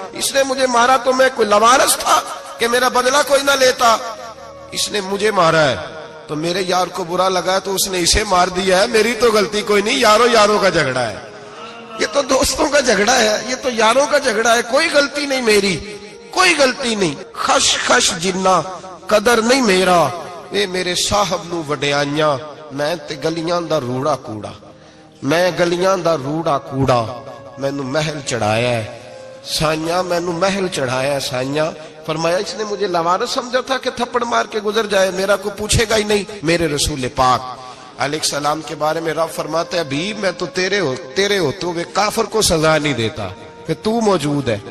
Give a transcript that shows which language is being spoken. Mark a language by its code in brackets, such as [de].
[ur] اس نے مجھے مارا تو میں کوئی لاوارث تھا کہ میرا بدلہ کوئی نہ لیتا. اس نے مجھے مارا ہے تو میرے یار کو برا لگا تو اس نے اسے مار دیا ہے، میری تو غلطی کوئی نہیں. یاروں کا جھگڑا ہے، یہ تو دوستوں کا جھگڑا ہے، یہ تو یاروں کا جھگڑا ہے، کوئی غلطی نہیں میری، کوئی غلطی نہیں. [pa] خش جنہ قدر نہیں میرا، اے میرے صاحب نو وڈیائیاں، میں تے گلیاں دا روڑا کوڑا، میں گلیاں دا روڑا کوڑا. مینو محل چڑھایا ہے سائیاں، مینو محل چڑھایا ہے سائیاں. [ur] فرمایا اس نے مجھے لوارث سمجھا تھا کہ تھپڑ مار کے گزر جائے، میرا کو پوچھے گا ہی نہیں. میرے رسول پاک علیہ السلام کے بارے میں رب فرماتا ہے بھی میں تو تیرے ہوتے ہوئے کافر کو سزا نہیں دیتا کہ تو موجود ہے.